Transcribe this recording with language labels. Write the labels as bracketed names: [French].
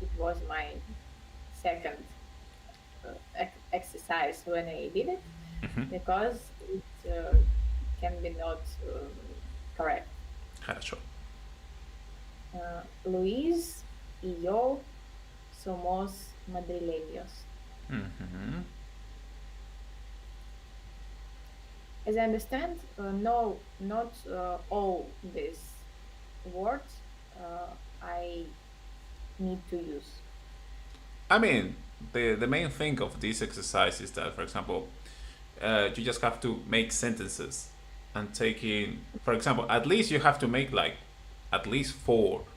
[English] it was my second exercise when I did it because it can be not correct. [Russian] Хорошо. [Spanish] Luis y yo somos madrileños. [English] As I understand, no, not all these words I need to use. I mean, the main thing of this exercise is that, for example, you just have to make sentences and taking, for example, at least you have to make like at least four.